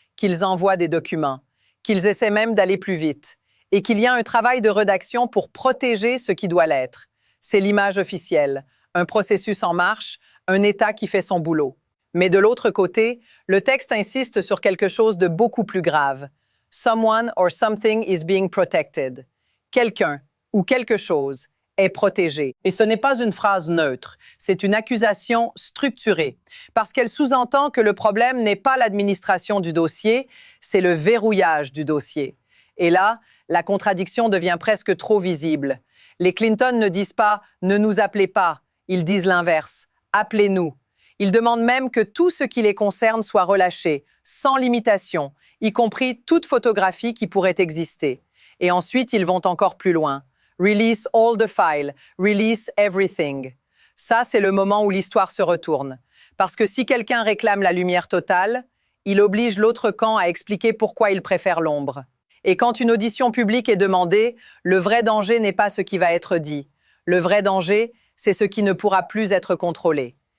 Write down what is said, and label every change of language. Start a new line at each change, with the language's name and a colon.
French: qu'ils envoient des documents, qu'ils essaient même d'aller plus vite, et qu'il y a un travail de rédaction pour protéger ce qui doit l'être. C'est l'image officielle, un processus en marche, un État qui fait son boulot. Mais de l'autre côté, le texte insiste sur quelque chose de beaucoup plus grave.
English: Someone or something is being protected.
French: Quelqu'un ou quelque chose est protégé. Et ce n'est pas une phrase neutre, c'est une accusation structurée, parce qu'elle sous-entend que le problème n'est pas l'administration du dossier, c'est le verrouillage du dossier. Et là, la contradiction devient presque trop visible. Les Clinton ne disent pas « ne nous appelez pas », ils disent l'inverse « appelez-nous ». Ils demandent même que tout ce qui les concerne soit relâché, sans limitation, y compris toute photographie qui pourrait exister. Et ensuite, ils vont encore plus loin.
English: Release all the files, release everything.
French: Ça, c'est le moment où l'histoire se retourne. Parce que si quelqu'un réclame la lumière totale, il oblige l'autre camp à expliquer pourquoi il préfère l'ombre. Et quand une audition publique est demandée, le vrai danger n'est pas ce qui va être dit. Le vrai danger, c'est ce qui ne pourra plus être contrôlé.